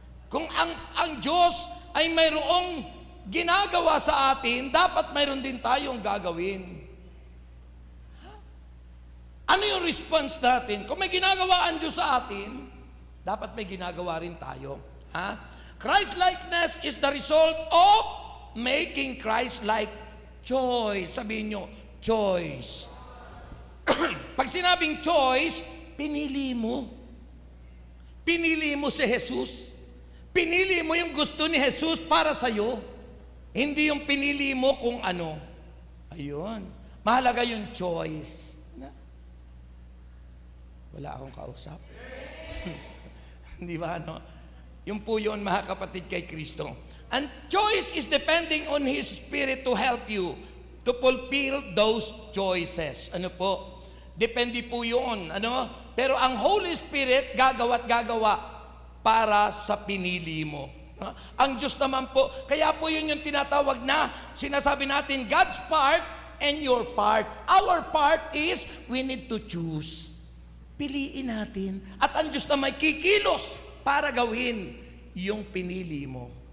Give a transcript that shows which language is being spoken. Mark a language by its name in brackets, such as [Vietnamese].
[Filipino] Kung ang Diyos ay mayroong ginagawa sa atin, dapat mayroon din tayong gagawin. Ano yung response natin? Kung may ginagawa ang Diyos sa atin, dapat may ginagawa rin tayo. [English] Christ-likeness is the result of making Christ-like choice. [Filipino] Sabihin nyo, choice. Pag sinabing choice, pinili mo. Pinili mo si Jesus. Pinili mo yung gusto ni Jesus para sa'yo. Hindi yung pinili mo kung ano. Ayun. Mahalaga yung choice. Wala akong kausap. Di ba, Yung po yun, mga kapatid, kay Kristo. [English] And choice is depending on His Spirit to help you to fulfill those choices. [Filipino] Ano po? Depende po yun. Pero ang Holy Spirit, gagawa para sa pinili mo. Ang Diyos naman po, kaya po yun yung tinatawag na, sinasabi natin, [English] God's part and your part. Our part is, we need to choose. [Filipino] Piliin natin. At ang Diyos na may kikilos para gawin yung pinili mo.